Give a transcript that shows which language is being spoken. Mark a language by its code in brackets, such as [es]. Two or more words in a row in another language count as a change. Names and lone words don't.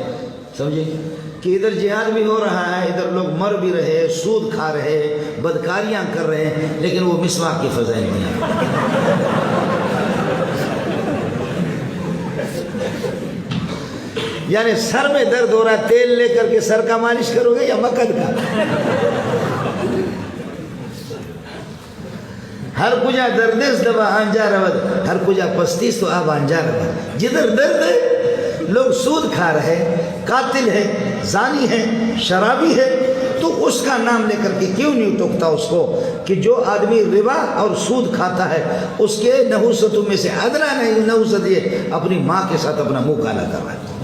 [ur] سمجھے کہ ادھر جہاد بھی ہو رہا ہے, ادھر لوگ مر بھی رہے, سود کھا رہے, بدکاریاں کر رہے ہیں, لیکن وہ مسواک کی فضائل نہیں ہیں. یعنی سر میں درد ہو رہا ہے, تیل لے کر کے سر کا مالش کرو گے یا مکد کا؟ [fa] ہر کجا دردس دوا آنجا رود, ہر کجا پستیس تو آب آنجا رود. [ur] جدھر درد ہے لوگ سود کھا رہے, قاتل ہے, زانی ہے, شرابی ہے, تو اس کا نام لے کر کے کیوں نہیں ٹوکتا اس کو کہ جو آدمی ربا اور سود کھاتا ہے اس کے نحوستوں میں سے ادنا نہیں نحوست یہ اپنی ماں کے ساتھ اپنا منہ کالا کر رہا ہے.